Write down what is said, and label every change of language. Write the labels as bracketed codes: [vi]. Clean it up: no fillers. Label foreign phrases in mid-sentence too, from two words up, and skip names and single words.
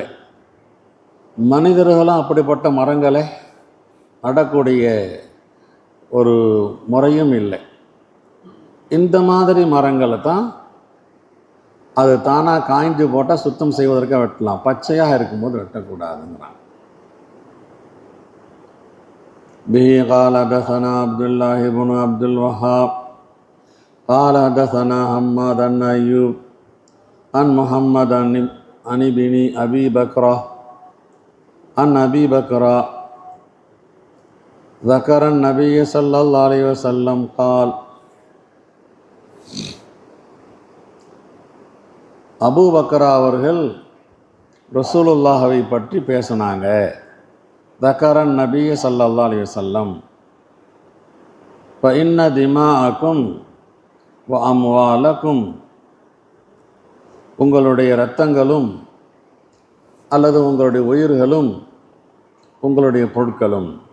[ta] மனிதர்களும் அப்படிப்பட்ட மரங்களை நடக்கூடிய ஒரு முறையும் இல்லை. இந்த மாதிரி மரங்களை தான் அது தானாக காய்ஞ்சு போட்டால் சுத்தம் செய்வதற்காக வெட்டலாம், பச்சையாக இருக்கும்போது வெட்டக்கூடாதுங்கிறாங்க. [ar] به قال حدثنا عبد الله بن عبد الوهاب قال حدثنا حماد بن أيوب عن محمد عن ابن أبي بكر عن أبي بكر ذكر النبي صلى الله عليه وسلم قال [ta] அபூ பக்ரா அவர்கள் ரசூலுல்லாஹவை பற்றி பேசினாங்க. [ar] ذكر النبي صلى الله عليه وسلم فإن دماءكم وأموالكم, [ta] உங்களுடைய இரத்தங்களும் அல்லது உங்களுடைய உயிர்களும் உங்களுடைய பொருட்களும்.